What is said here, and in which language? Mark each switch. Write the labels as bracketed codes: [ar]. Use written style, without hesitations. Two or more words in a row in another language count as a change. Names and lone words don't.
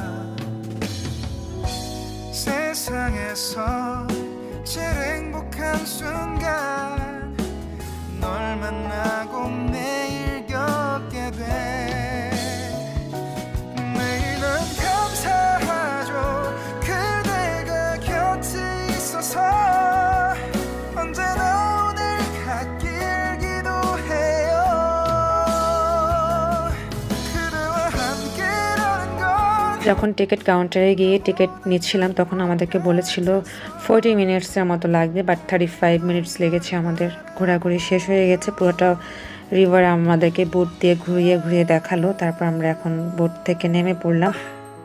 [ko] 세상에서 제일 행복한 순간 널 만나고 매일 겪게 돼 매일은 감사하죠 그대가 곁에 있어서 언제나 오늘 같길 기도해요 그대와 함께라는 건 [bn] যখন টিকিট কাউন্টারে গিয়ে টিকিট নিচ্ছিলাম, তখন আমাদেরকে বলেছিল 40 মিনিটসের মতো লাগবে, বাট 35 মিনিটস লেগেছে। আমাদের ঘোরাঘুরি শেষ হয়ে গেছে, পুরোটা রিভার আমাদেরকে বোট দিয়ে ঘুরিয়ে ঘুরিয়ে দেখালো। তারপর আমরা এখন বোট থেকে নেমে পড়লাম।